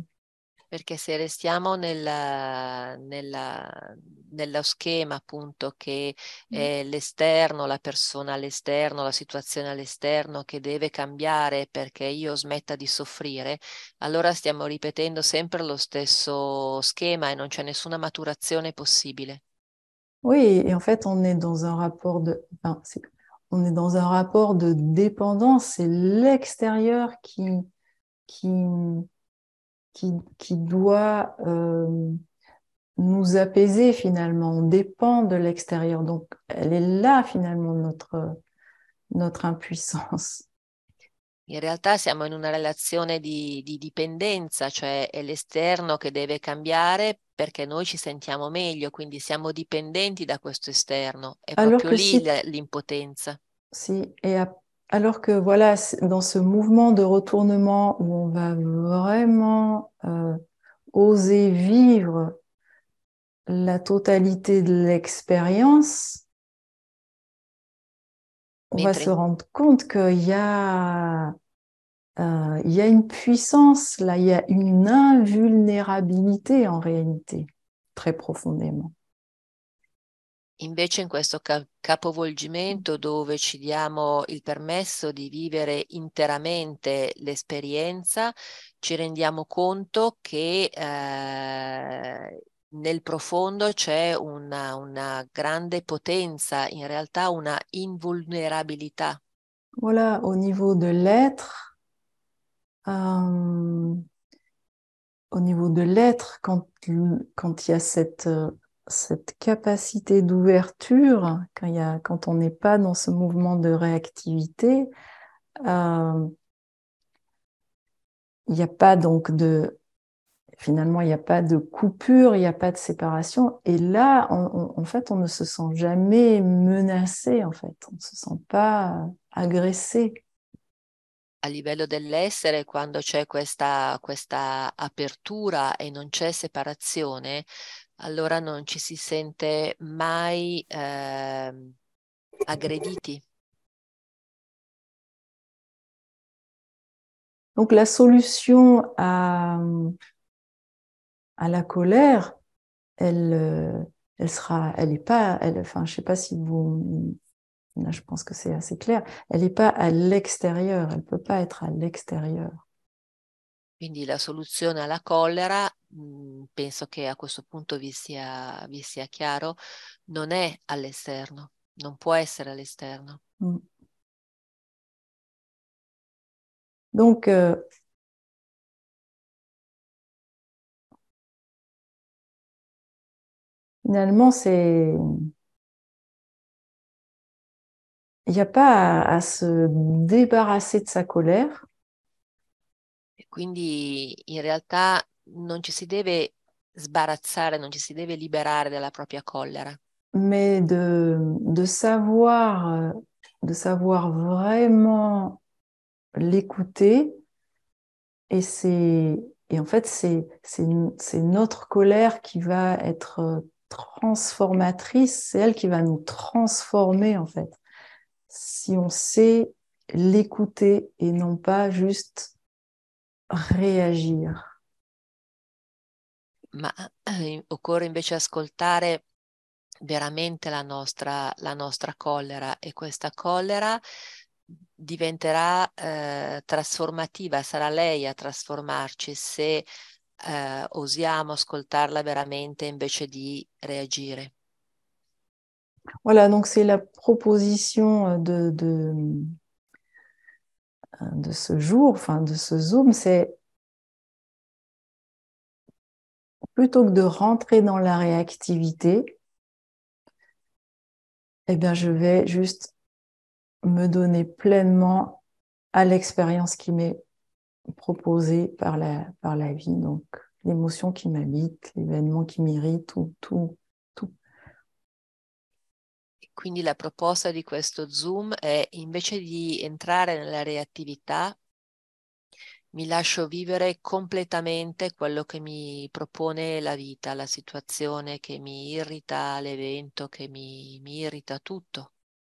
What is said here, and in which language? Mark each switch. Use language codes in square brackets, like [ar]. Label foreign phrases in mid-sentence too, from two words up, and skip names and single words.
[it] Perché se restiamo nello schema appunto che è l'esterno, la persona all'esterno, la situazione all'esterno che deve cambiare perché io smetta di soffrire, allora stiamo ripetendo sempre lo stesso schema e non c'è nessuna maturazione possibile. [fr] Oui, et en fait, on est dans un rapport on est dans un rapport de dépendance. C'est l'extérieur qui, qui doit nous apaiser finalement. On dépend de l'extérieur. Donc, elle est là finalement notre impuissance. [it] In realtà siamo in una relazione di dipendenza, cioè è l'esterno che deve cambiare perché noi ci sentiamo meglio, quindi siamo dipendenti da questo esterno. È [fr] Alors [it] proprio [fr] que [it] lì si, l'impotenza. [fr] si et alors que voilà, dans ce mouvement de retournement où on va vraiment oser vivre la totalité de l'expérience, on va [it] Mentre [fr] se rendre compte il y a une puissance, là, il y a une invulnérabilité en réalité, très profondément. [it] invece in questo capovolgimento dove ci diamo il permesso di vivere interamente l'esperienza, ci rendiamo conto che nel profondo c'è una grande potenza, in realtà una invulnerabilità. [fr] Voilà, au niveau de l'être, euh, au niveau de l'être, quand il y a cette capacité d'ouverture, quand on n'est pas dans ce mouvement de réactivité, il n'y a pas donc finalement, il n'y a pas de coupure, il n'y a pas de séparation. Et là, en fait, on ne se sent jamais menacé, en fait. On ne se sent pas agressé. [it] A livello dell'essere, quando c'è questa apertura e non c'è separazione, allora non ci si sente mai aggrediti. [fr] Donc la solution à la colère, elle sera, elle est pas, elle, enfin, je sais pas si vous, là, je pense que c'est assez clair, elle n'est pas à l'extérieur, elle peut pas être à l'extérieur. [it] Quindi la soluzione alla collera, penso che a questo punto vi sia chiaro, non è all'esterno, non può essere all'esterno. Mm. [fr] Donc, finalement, il n'y a pas à se débarrasser de sa colère, [it] E quindi in realtà non ci si deve sbarazzare, non ci si deve liberare della propria collera, [fr] mais de savoir vraiment l'écouter. Et et en fait, c'est notre colère qui va être transformatrice, c'est elle qui va nous transformer, en fait. Si on sait l'écouter et non pas juste réagir. [it] ma occorre invece ascoltare veramente la nostra collera, e questa collera diventerà trasformativa, sarà lei a trasformarci se osiamo ascoltarla veramente invece di reagire. [fr] Voilà, donc c'est la proposition de ce jour, enfin de ce Zoom, c'est plutôt que de rentrer dans la réactivité, eh bien, je vais juste me donner pleinement à l'expérience qui m'est proposée par la vie. Donc, l'émotion qui m'habite, l'événement qui m'irrite, tout. [it] Quindi la proposta di questo Zoom è, invece di entrare nella reattività, mi lascio vivere completamente quello che mi propone la vita, la situazione che mi irrita, l'evento che mi irrita, tutto.